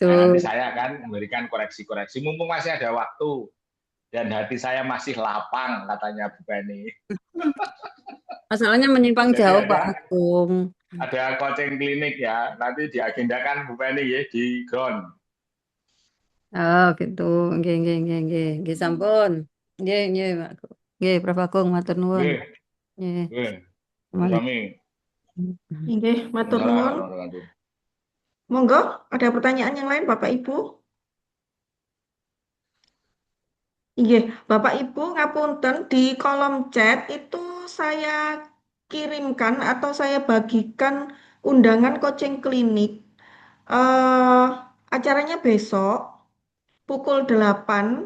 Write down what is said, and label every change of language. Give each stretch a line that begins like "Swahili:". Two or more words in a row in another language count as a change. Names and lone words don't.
Indonesian: Nah, nanti saya akan memberikan koreksi-koreksi mumpung masih ada waktu dan hati saya masih lapang, katanya Bu Penny. Masalahnya menyimpang Jadi jauh Pak Agung. ada coaching klinik ya, nanti diagendakan Bu Penny ya di ground. Oh gitu.
Javanese: Nggih, nggih, nggih, nggih. Nggih sampun. Nggih, nggih Pak Agung. Nggih, Prof Agung matur nuwun. Nggih, Nggih. nggih. Assalamualaikum. Sami. Nggih, matur nuwun. Monggo,
Indonesian: ada pertanyaan yang lain Bapak Ibu? Iya, Bapak Ibu ngapunten di kolom chat itu saya kirimkan atau saya bagikan undangan coaching klinik. Acaranya besok pukul 8.